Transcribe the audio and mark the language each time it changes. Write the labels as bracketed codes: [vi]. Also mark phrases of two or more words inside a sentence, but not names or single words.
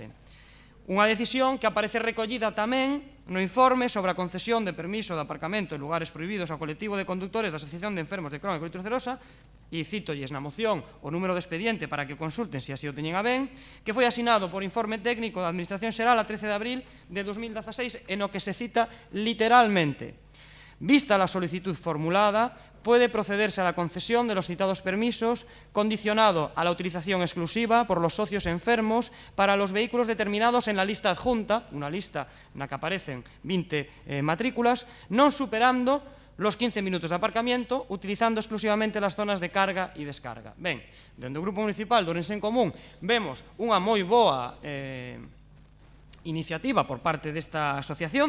[gl] Unha decisión que aparece recollida tamén no informe sobre a concesión de permiso de aparcamento en lugares prohibidos ao colectivo de conductores da Asociación de Enfermos de Crohn e Colite Ulcerosa, e cítolles na moción o número de expediente para que consulten se así o teñen a ben, que foi asinado por informe técnico da Administración Xeral a 13 de abril de 2016, en o que se cita literalmente: [es] vista la solicitud formulada, puede procederse a la concesión de los citados permisos, condicionado a la utilización exclusiva por los socios enfermos para los vehículos determinados en la lista adjunta, [gl] unha lista na que aparecen 20 matrículas, [es] non superando los 15 minutos de aparcamiento, utilizando exclusivamente las zonas de carga e descarga. [gl] Ben, dentro do Grupo Municipal de Ourense en Común vemos unha moi boa iniciativa por parte desta asociación.